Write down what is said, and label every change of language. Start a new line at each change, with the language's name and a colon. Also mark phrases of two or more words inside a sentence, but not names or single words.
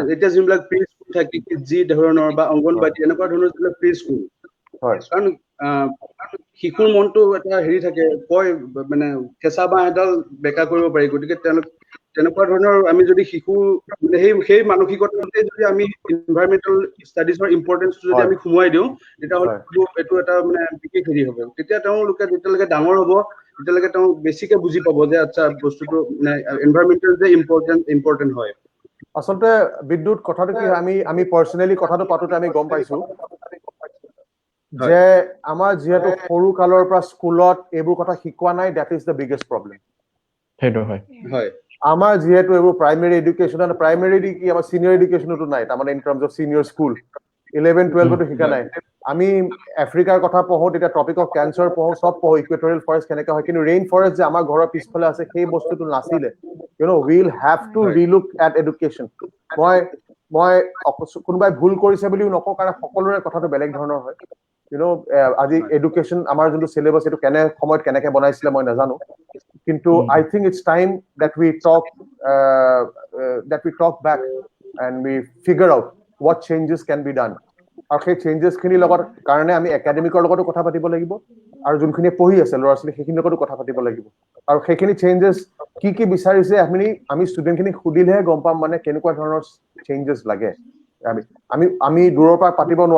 Assamese: এটা যিবিলাক
English: pre school
Assamese: থাকে জি ধৰণৰ বা অংগনবাদী এনেকুৱা ধৰণৰ
English: pre school
Assamese: হয় কাৰণ শিশুৰ মনটো এটা হেৰি থাকে কয় মানে কেঁচা বাঁহ এডাল বেকা কৰিব পাৰি গতিকে তেনেকুৱা ধৰণৰ আমি যদি শিশু সেই মানসিকতাতে যদি আমি
English: environmental studies importance
Assamese: যদি আমি সোমোৱাই দিওঁ তেতিয়াহ'লে এইটো এটা মানে বিশেষ হেৰি হ'ব তেতিয়া তেওঁলোকে যেতিয়ালৈকে ডাঙৰ হ'ব তেতিয়ালৈকে তেওঁ বেছিকে বুজি পাব যে আচ্ছা বস্তুটো মানে এনভাইৰনমেন্টাল যে ইম্পৰ্টেন্ট হয় আসলতে বিদ্যুৎ কথাটো কি আমি পাৰ্সোনালি কথাটো পাতোতে আমি গম পাইছো যে আমাৰ যেহেতু সৰু কালৰ পৰা স্কুলত এইবোৰ কথা শিকোৱা নাই
English: that is the biggest problem
Assamese: সেইটো হয় হয় আমাৰ যেহেতু এইবোৰ
English: primary education
Assamese: আৰু প্ৰাইমাৰী কি আমাৰ
English: senior education
Assamese: নাই তাৰমানে
English: in terms of senior school
Assamese: 11 12 তো শিকা নাই আমি আফ্ৰিকাৰ কথা পঢ়ো তেতিয়া
English: topic of Cancer
Assamese: পঢ়ো সব পঢ়ো
English: equatorial forest
Assamese: কেনেকৈ হয় কিন্তু
English: rain forest
Assamese: যে আমাৰ ঘৰৰ পিছফালে আছে সেই বস্তুটো নাছিলে
English: we'll have to relook at education
Assamese: মই কোনোবাই ভুল কৰিছে বুলিও নকওঁ কাৰণ সকলোৰে কথাটো বেলেগ ধৰণৰ হয় আজি এডুকেশ্যন আমাৰ যোনটো সিলেবাস এটো কেনে সময়ত কেনেকৈ বনাইছিলে মই নাজানো কিন্তু
English: I think it's time that we talk back and we figure out what changes can be done
Assamese: আৰু সেই চেঞ্জেছ খিনি লগত কাৰণে আমি একাডেমিকৰ লগতো কথা পাতিব লাগিব আৰু যোনখিনি পঢ়ি আছে ল'ৰা ছোৱালী সেইখিনিৰ লগতো কথা পাতিব লাগিব আৰু সেইখিনি চেঞ্জেছ কি বিচাৰিছে আমি ষ্টুডেণ্টখিনি সুধিলেহে গম পাম মানে কেনেকুৱা ধৰণৰ চেঞ্জেছ লাগে আমি দূৰৰ পৰা পাতিব নোৱাৰো